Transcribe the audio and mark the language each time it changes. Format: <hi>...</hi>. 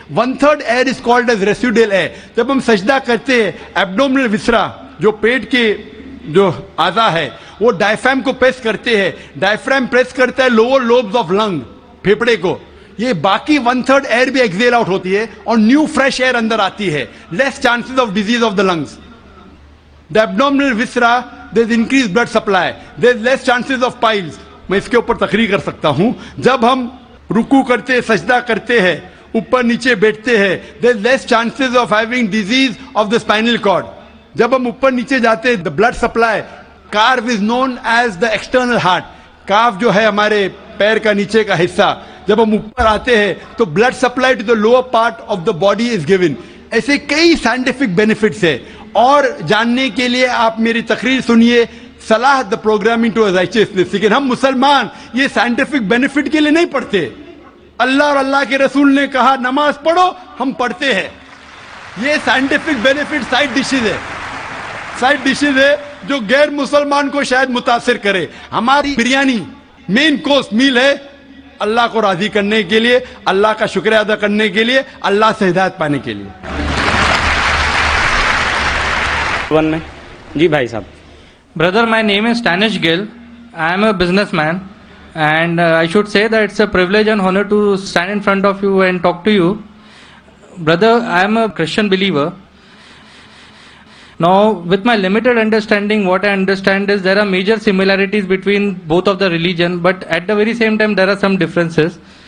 <ur>1/3</ur> <en>Air is called as residual air.</en> <ur>جب ہم سجدہ کرتے ہیں ایبڈومنل وسرا جو پیٹ کے جو اعضاء ہے وہ ڈائفرام کو پریس کرتے ہیں، ڈائفرام پریس کرتا ہے</ur> <en>lower lobes of lung,</en> <ur>پھیپڑے کو. یہ باقی 1/3 ایئر بھی ایکزیل آؤٹ ہوتی ہے اور نیو فریش ایئر اندر آتی ہے.</ur> <en>Less chances of disease of the lungs. The abdominal viscera there is increase blood supply, there is less chances of piles.</en> <ur>میں اس کے اوپر تقریر کر سکتا ہوں. جب ہم رکوع کرتے، سجدہ کرتے ہیں، اوپر نیچے بیٹھتے ہیں،</ur> <en>There is less chances of having disease of the spinal cord.</en> <ur>جب ہم اوپر نیچے جاتے ہیں</ur> <en>The blood supply, کارو is known as the external heart.</en> <ur>کاف جو ہے ہمارے پیر کا نیچے کا حصہ، جب ہم اوپر آتے ہیں تو</ur> <en>Blood supply to the lower part of the body is given.</en> <ur>ایسے کئی سائنٹیفک بینیفٹس ہے. اور جاننے کے لیے آپ میری تقریر سنیے,</ur> <en>صلاح the programming to righteousness.</en> <ur>لیکن ہم مسلمان یہ سائنٹیفک بینیفٹ کے لیے نہیں پڑھتے. اللہ اور اللہ کے رسول نے کہا نماز پڑھو, ہم پڑھتے ہیں. یہ سائنٹیفک بینیفٹ سائڈ ڈشز ہے جو غیر مسلمان کو شاید متاثر کرے. ہماری بریانی مین کورس میل ہے اللہ کو راضی کرنے کے لیے, اللہ کا شکریہ ادا کرنے کے لیے, اللہ سے ہدایت پانے کے لیے. ون میں جی بھائی صاحب.</ur> <en>Brother, my name is Stanish Gill. I am a businessman, and I should say that it's a privilege and honor to stand in front of you and talk to you. Brother, I am a Christian believer. Now, with my limited understanding, what I understand is there are major similarities between both of the religion, but at the very same time there are some differences.</en>